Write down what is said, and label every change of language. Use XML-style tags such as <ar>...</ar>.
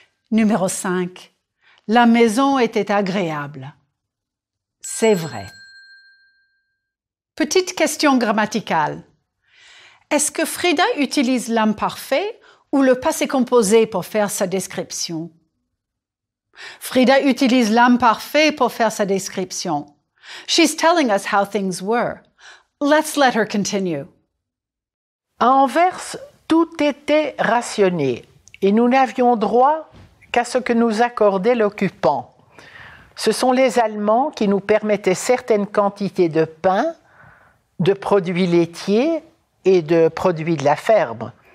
<fr>Numéro 5. La maison était agréable. C'est vrai. Petite question grammaticale. Est-ce que Frida utilise l'imparfait ou le passé composé pour faire sa description? Frida utilise l'imparfait pour faire sa description.</fr> <en>She's telling us how things were. Let's let her continue.</en> <fr>À Anvers, tout était rationné et nous n'avions droit qu'à ce que nous accordait l'occupant. Ce sont les Allemands qui nous permettaient certaines quantités de pain, de produits laitiers et de produits de la ferme.</fr>